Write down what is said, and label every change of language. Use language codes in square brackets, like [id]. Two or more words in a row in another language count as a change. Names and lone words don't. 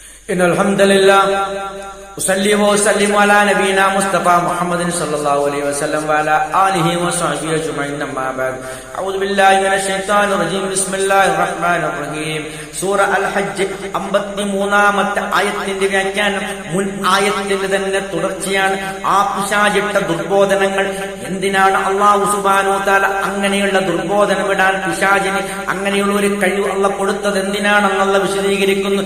[ar] إن الحمد لله أصلي وأسلم على نبينا مصطفى محمد صلى الله عليه وسلم وعلى آله وصحبه أجمعين أما بعد أعوذ بالله من الشيطان الرجيم بسم الله الرحمن الرحيم [ml] സൂറ അൽ ഹജ്ജ് 53-ാമത്തെ ആയത്തിന്റെ വ്യാഖ്യാനം മുൻ ആയത്തിന്റെ തന്നെ തുടർച്ചയാണ്. ആ പിശാചിട്ട ദുർബോധനങ്ങൾ എന്തിനാണ് അല്ലാഹു [ar] سبحانه وتعالى [ml] അങ്ങനെയുള്ള ദുർബോധനം ഇടാൻ പിശാചിന് അങ്ങനെയുള്ള ഒരു കഴിവ് അല്ലാഹ് കൊടുത്തത് എന്തിനാണെന്നുള്ള വിശദീകരിക്കുന്നു.